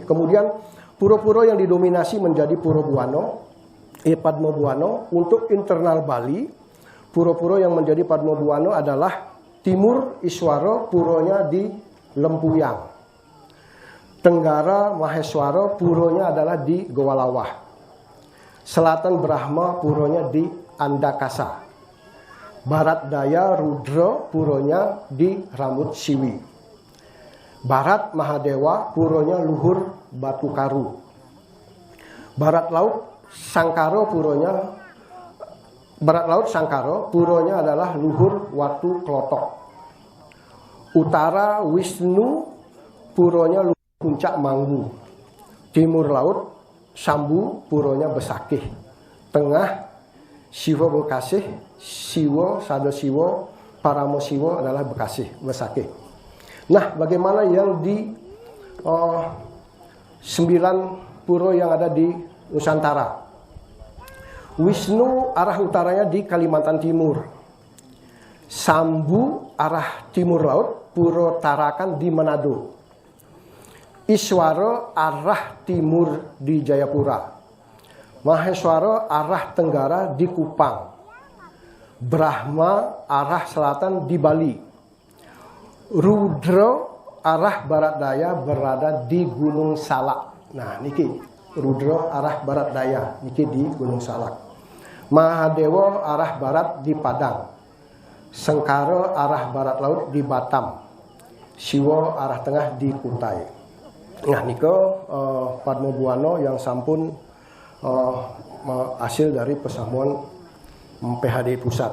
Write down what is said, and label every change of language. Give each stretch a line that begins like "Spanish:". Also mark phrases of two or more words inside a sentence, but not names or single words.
Indonesian: Kemudian pura-pura yang didominasi menjadi Pura Buwana, Padma Buwana. Untuk internal Bali, pura-pura yang menjadi Padma Buwana adalah Timur Iswara, puronya di Lempuyang. Tenggara Maheswara, puronya adalah di Gowalawah. Selatan Brahma, puronya di Andakasa. Barat Daya Rudra, puronya di Rambut Siwi. Barat Mahadewa, puronya Luhur Batu Karu. Barat Laut Sangkara, puronya adalah Luhur Watu Klotok. Utara Wisnu, puronya Luhur Puncak Manggu. Timur Laut Sambu, puronya Besakih. Tengah Siwa Bekasih, Siwa Sadasiwa, Paramo Siwa adalah Bekasih, Besakih. Nah, bagaimana yang di 9 pura yang ada di Nusantara? Wisnu arah utaranya di Kalimantan Timur. Sambu arah timur laut, Pura Tarakan di Manado. Iswara arah timur di Jayapura. Maheswara arah tenggara di Kupang. Brahma arah selatan di Bali. Rudra arah barat daya berada di Gunung Salak. Nah, niki Rudra arah barat daya, niki di Gunung Salak. Mahadewa arah barat di Padang. Sengkara arah barat laut di Batam. Siwa arah tengah di Kutai. Nah, niko Padma Buwana yang sampun hasil dari pesamuan PHD pusat.